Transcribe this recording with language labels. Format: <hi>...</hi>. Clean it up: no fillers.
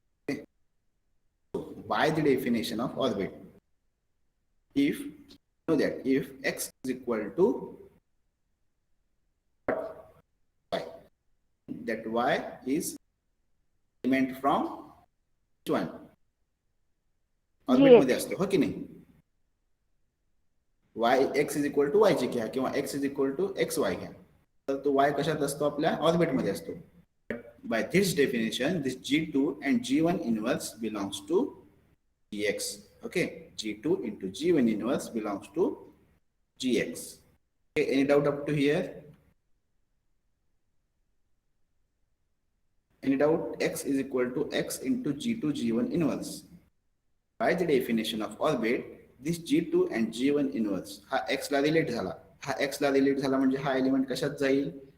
<en>Okay. So by the definition of orbit, if you know that if x is equal to y, that y is element from which one?</en> <mr>Orbit मध्ये असतो हो की नाही. y x is equal to y ची घ्या किंवा x is equal to x Y घ्या, तर तो y कशात असतो? आपल्या ऑर्बिट मध्ये असतो.</mr> <en>By this definition, this g2 and g1 inverse belongs to gx. Okay, g2 into g1 inverse belongs to gx. Okay, any doubt up to here? Any doubt? X is equal to x into g2 g1 inverse. By the definition of orbit, this g2 and g1 inverse</en> <mr>हा x ला relate झाला. हा x ला relate झाला म्हणजे हा element कशात जाईल?</mr>